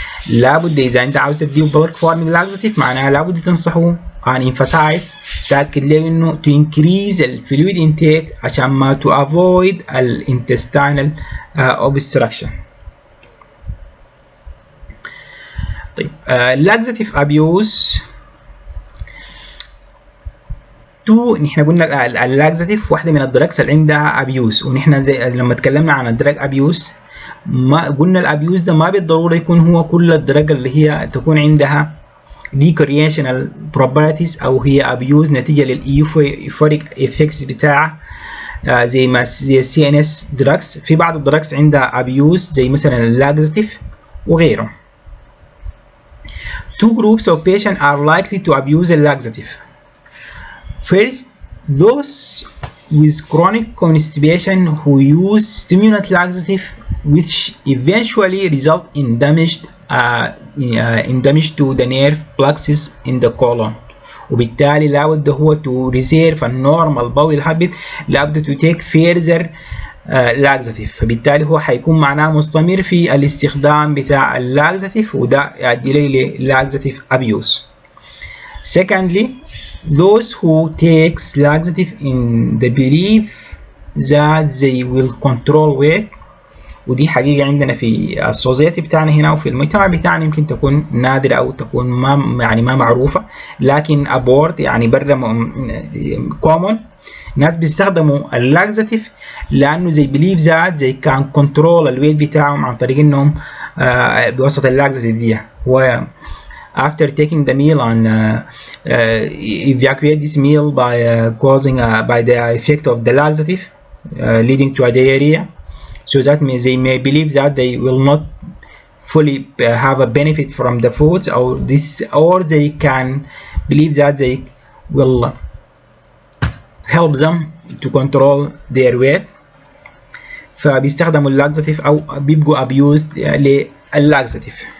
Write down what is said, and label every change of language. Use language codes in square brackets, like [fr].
[ar] لابد إذا أنت عاوز تديه [en] bulk farming laxative [ar] معناها لابد تنصحه [en] and emphasize [ar] تأكد له إنه [en] to increase the fluid intake [ar] عشان ما [en] to avoid intestinal obstruction. [ar] طيب laxative abuse نحن قلنا اللاكزاتيف واحده من الدراجز اللي عندها ابيوز، ونحن زي لما اتكلمنا عن الدراج ابيوز ما قلنا الابيوز ده ما بالضروره يكون هو كل الدراج اللي هي تكون عندها [en] recreational properties [ar] او هي ابيوز نتيجه للايوفوريك افكتس بتاعها زي السي ان اس دراجز. في بعض الدراجز عندها ابيوز زي مثلا اللاكزاتيف وغيره. [en] Two groups of patients are likely to abuse a laxative. First, those with chronic constipation who use stimulant laxative which eventually result in damage to the nerve plexus in the colon. [ar] وبالتالي لابد هو [en] to reserve a normal bowel habit، [ar] لابد [en] to take further laxative، [ar] فبالتالي هو حيكون معناه مستمر في الاستخدام بتاع اللاكزاتيف وده يؤدي ل [en] laxative abuse. Secondly, those who take laxative in the belief that they will control weight، [ar] ودي حقيقة عندنا في السوسيتي بتاعنا هنا وفي المجتمع بتاعنا يمكن تكون نادرة أو تكون ما معروفة، لكن أبورد يعني برا common ناس بيستخدموا اللاكزاتيف لأنه زي بليف ذات زي كان كنترول الويت بتاعهم عن طريق إنهم بوسط اللاكزاتيف دي. [en] و after taking the meal and evacuate this meal by causing by the effect of the laxative leading to a diarrhea, so that they may believe that they will not fully have a benefit from the foods or they can believe that they will help them to control their weight، [ar] فبيستخدموا اللاكزاتيف أو بيبقوا [en] abused لللاكزاتيف.